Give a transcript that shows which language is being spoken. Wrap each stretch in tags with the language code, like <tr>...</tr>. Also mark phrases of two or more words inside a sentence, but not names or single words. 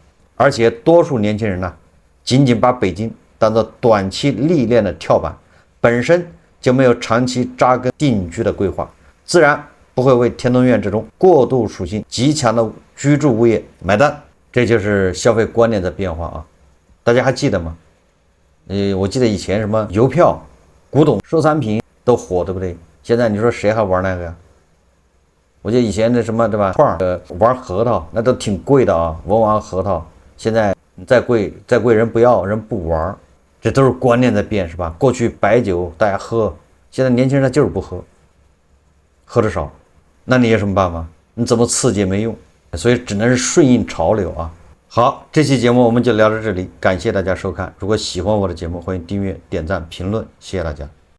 <zh>而且多數年輕人僅僅把北京當作短期歷練的跳板，本身就沒有長期扎根定居的規劃，自然不會為天通苑這種過渡屬性極強的居住物業買單。這就是消費觀念的變化大家還記得嗎？我記得以前什麼郵票、古董收藏品都火，对不對？現在你說誰還玩那個呀？我記得以前的什麼对吧？玩核桃那都挺貴的文玩核桃，现在再貴人不要，人不玩，這都是觀念在變是吧？過去白酒大家喝，現在年輕人他就是不喝，喝得少，那你有什麼辦法？你怎麼刺激也沒用，所以只能是順應潮流好，這期節目我們就聊到這裡，感謝大家收看。如果喜歡我的節目，歡迎訂閱、點讚、評論，謝謝大家。</zh>